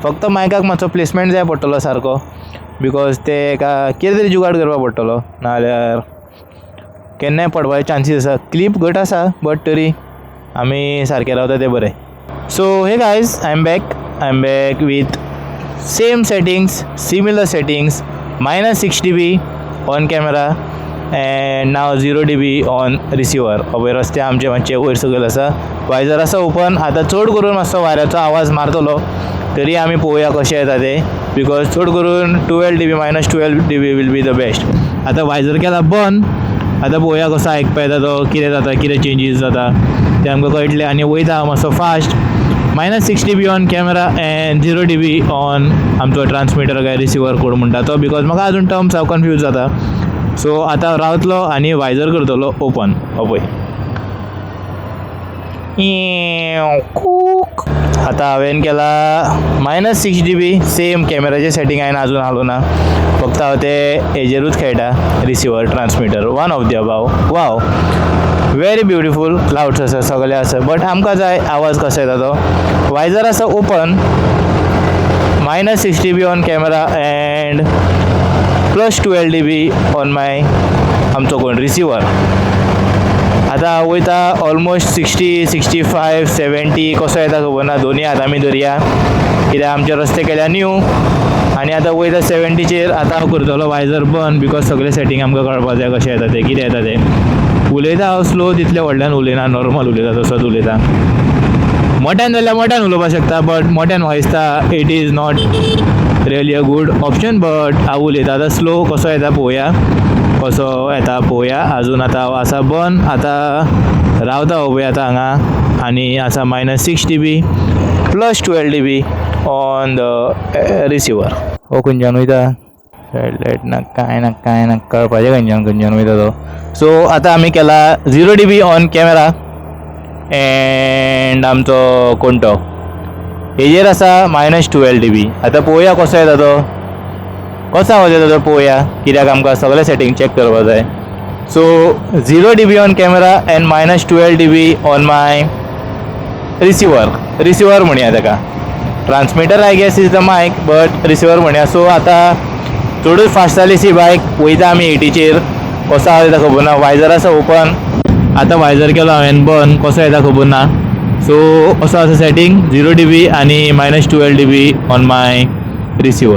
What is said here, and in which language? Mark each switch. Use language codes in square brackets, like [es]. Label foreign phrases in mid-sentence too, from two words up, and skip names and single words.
[kok] फक्त मायकाक मातसो प्लेसमेंट जाय पडटलो सारको, बिकॉज ते एका कितें तरी जुगाड करपा पडटलो, नाजाल्यार केन्नाय पडपाचे चान्सीस आसा. क्लिप घट आसा बट तरी आमी सारके रावता ते बरें. [en] so hey guys, I am back with same settings, similar settings, -6 dB on camera and now 0 dB on receiver. [kok] अभय रस्ते आमचे मातशे वयर सकयल आसा, वायजर आसा ओपन. आतां चड करून मातसो वाऱ्याचो आवाज मारतलो तरी आमी पळोवया कशें येता ते, बिकॉज चड करून -12 dB [en] will be the best. [kok] आतां वायजर केला बंद, आतां पळोवया कसो आयकपा येता तो, कितें जाता कितें चेंजीस जाता ते आमकां कळटलें. आनी वयता मातसो फास्ट, [en] -6 dB on camera and 0 dB on [kok] आमचो ट्रान्समिटर काय रिसिवर कोड म्हणटा तो, बिकॉज म्हाका अजून टर्म्स हांव कन्फ्यूज जाता. सो आतां रावतलो आनी वायजर करतलो ओपन. पळय आतां हांवें केला -6 dB, सेम कॅमेराचें सेटिंग हांवें अजून हालोवं ना, फक्त हांव ते हेजेरूच खेळटा रिसिवर ट्रान्समिटर, [en] one of the above. wow, very beautiful, [kok] क्लाउड्स आसा सगळे आसा, बट आमकां जाय आवाज कसो येता तो. वायजर आसा ओपन, [en] -6 dB on camera and +12 dB on my [kok] आमचो कोण रिसिवर. आतां वयता ऑलमोस्ट 60, 65, 70 कसो येता खबर ना, दोनी हात आमी धरया कित्याक आमचे रस्ते केल्या न्यू. आनी आतां वयता 70चेर. आतां हांव करतलो वायजर बंद, बिकॉज सगळे सेटिंग आमकां कळपा जाय कशें येता ते, कितें येता ते. उलयता हांव स्लो, तितले व्हडल्यान उलयना, नॉर्मल उलयता तसोच उलयता. मोट्यान जाल्यार मोट्यान उलोवपाक शकता, बट मोट्यान म्हाका दिसता [en] it is not really a good option. [kok] बट हांव उलयता आतां स्लो, कसो येता पळोवया, कसो येता पळोवया. अजून आतां हांव आसा बंद, आतां रावता पळय आतां हांगा, आनी आसा -6 dB +12 dB [en] on the receiver. [kok] हो खंयच्यान वयता, लायट ना कांय ना कळपाचें खंयच्यान वयता तो. सो आतां आमी केला [en] 0 dB on camera and [kok] आमचो कोण तो हेजेर आसा -12 dB. आतां पळोवया कसो येता तो, कसो आवाज येता तो पळोवया, कित्याक आमकां सगळे सेटिंग चेक करपा जाय. [en] so 0 dB on camera and -12 dB on my receiver [kok] म्हणया ताका. [en] transmitter I guess is the mic but receiver म्हणया. [kok] सो आतां चडूच फास्ट जाली सी बायक. वयता आमी 80चेर. कसो आहा तें खबर ना. वायजर आसा ओपन. आतां वायजर केलो हांवें बंद. कसो येता खबर ना. सो असो आसा सेटींग 0 dB आनी -12 dB [en] on my receiver.